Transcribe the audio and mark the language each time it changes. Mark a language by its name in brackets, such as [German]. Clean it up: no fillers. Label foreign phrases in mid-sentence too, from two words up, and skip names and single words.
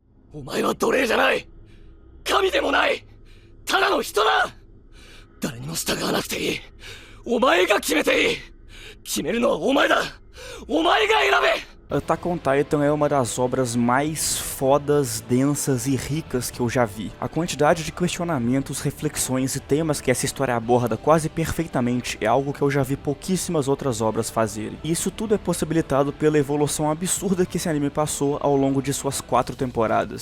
[Japanese] お前は奴隷じゃない。神でもない。ただの人だ。誰にも従わなくていい。お前が決めていい。決めるのはお前だ。お前が選べ。 [Portuguese] Attack on Titan é uma das obras mais fodas, densas e ricas que eu já vi. A quantidade de questionamentos, reflexões e temas que essa história aborda quase perfeitamente é algo que eu já vi pouquíssimas outras obras fazerem. E isso tudo é possibilitado pela evolução absurda que esse anime passou ao longo de suas 4 temporadas.